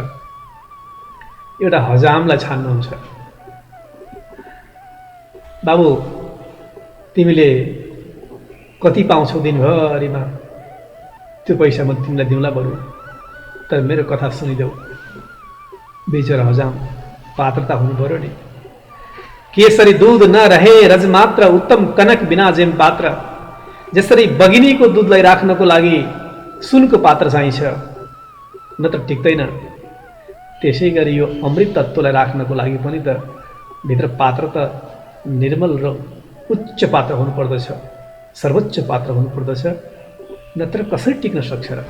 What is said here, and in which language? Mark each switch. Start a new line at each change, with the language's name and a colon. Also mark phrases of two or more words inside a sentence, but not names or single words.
Nepali: एउटा हजामलाई छान्नुहुन्छ। बाबु तिमीले कति पाउँछौ दिनभरिमा, त्यो पैसा म तिमीलाई दिउँला बरु, तर मेरो कथा सुनिदेऊ। बेचरा हजाम, पात्रता हुनु पर्यो नि।
Hindi: केसरी दूध न रहे रजमात्र, उत्तम कनक बिना जेम पात्र।
Nepali: जसरी बगिनीको दुधलाई राख्नको लागि सुनको पात्र चाहिन्छ, नत्र टिक्दैन, त्यसै गरी यो अमृत तत्त्वलाई राख्नको लागि पनि त भित्र पात्र त निर्मल र उच्च पात्र हुनुपर्दछ, सर्वोच्च पात्र हुनुपर्दछ, नत्र कसरी टिक्न सक्छ र।